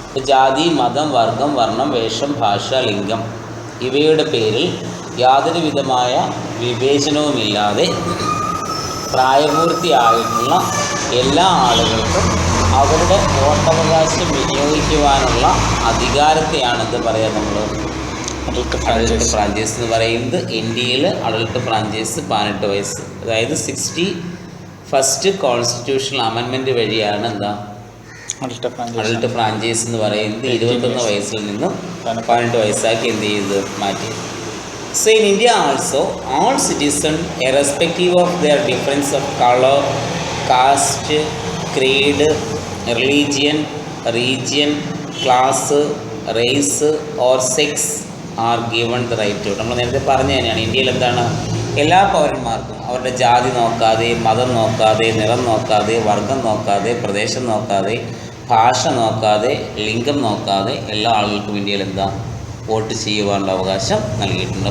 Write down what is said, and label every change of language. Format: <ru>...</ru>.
<ml>ജാതി, മതം, വർഗം, വർണ്ണം, വേഷം, ഭാഷ, ലിംഗം ഇവയുടെ പേരിൽ യാതൊരു വിധമായ വിവേചനവുമില്ലാതെ പ്രായപൂർത്തിയായിട്ടുള്ള എല്ലാ ആളുകൾക്കും അവരുടെ വോട്ടവകാശം വിനിയോഗിക്കുവാനുള്ള അധികാരത്തെയാണ് എന്ത് പറയുക, നമ്മൾ അഡൽട്ട് ഫ്രാഞ്ചൈസ് എന്ന് പറയുന്നത്. ഇന്ത്യയിൽ അഡൽട്ട് ഫ്രാഞ്ചൈസ് 18 വയസ്സ്, അതായത് 61st കോൺസ്റ്റിറ്റ്യൂഷണൽ അമെൻമെൻറ്റ് വഴിയാണ് എന്താ അഡൽട്ട് ഫ്രാഞ്ചൈസ് എന്ന് പറയുന്നത് 21 വയസ്സിൽ നിന്നും 18 വയസ്സാക്കി എന്ത് ചെയ്ത് മാറ്റിയത്.</ml> <en>So in India also, all citizens, irrespective of their difference of color, caste, creed, religion, region, class, race or sex are given the right to.</en> <ml>നമ്മൾ നേരത്തെ പറഞ്ഞു തന്നെയാണ്, ഇന്ത്യയിൽ എന്താണ്, എല്ലാ പൗരന്മാർക്കും അവരുടെ ജാതി നോക്കാതെ, മതം നോക്കാതെ, നിറം നോക്കാതെ, വർഗം നോക്കാതെ, പ്രദേശം നോക്കാതെ, ഭാഷ നോക്കാതെ, ലിംഗം നോക്കാതെ എല്ലാ ആളുകൾക്കും ഇന്ത്യയിൽ എന്താ, വോട്ട് ചെയ്യുവാനുള്ള അവകാശം നൽകിയിട്ടുണ്ട്.</ml>